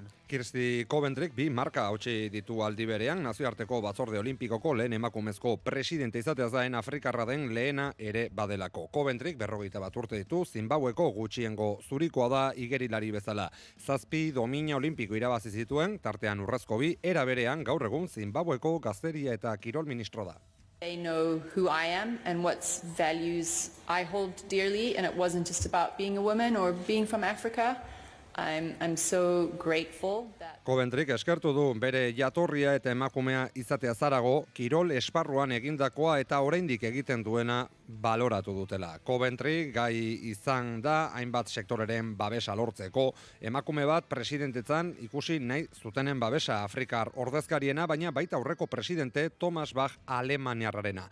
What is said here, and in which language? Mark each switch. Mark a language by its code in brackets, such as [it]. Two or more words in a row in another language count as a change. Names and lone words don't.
[eu] Kirsti Coventryk bi marka hautsi ditu aldi berean nazioarteko batzorde olimpikoko lehen emakumezko presidente izateaz gain Afrikarra den lehena ere badelako. Coventryk 41 urte ditu, Zimbabweko gutxiengo zurikoa da igerilari bezala. 7 domina olimpiko irabazi zituen, tartean urrezko bi, era berean gaur egun Zimbabweko gazteria eta kirol ministro da. [en] They know who I am and what values I hold dearly, and it wasn't just about being a woman or being from Africa. I'm so grateful that [eu] Coventryk eskertu du bere jatorria eta emakumea izatea zarago, kirol esparruan egindakoa eta oraindik egiten duena baloratu dutela. Coventry gai izan da hainbat sektoreren babesa lortzeko, emakume bat presidentetzan ikusi nahi zutenen babesa Afrikar ordezkariena, baina baita aurreko presidente Thomas Bach alemaniarrarena.